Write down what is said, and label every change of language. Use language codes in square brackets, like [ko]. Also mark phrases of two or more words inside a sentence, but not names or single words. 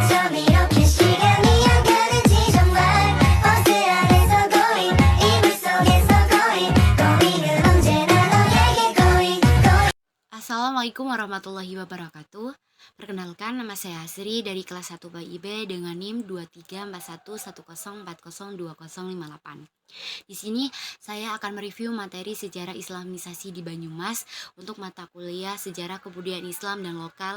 [ko] 이렇게 시간이 안 가는지 정말 버스 안에서 고잉 이불 속에서 고잉은 언제나 너에게 고잉. [ar] السلام عليكم ورحمة الله وبركاته. [id] Perkenalkan, nama saya Asri dari kelas 1 BIB dengan NIM 234110402058. Di sini saya akan mereview materi sejarah Islamisasi di Banyumas untuk mata kuliah Sejarah Kebudayaan Islam dan Lokal.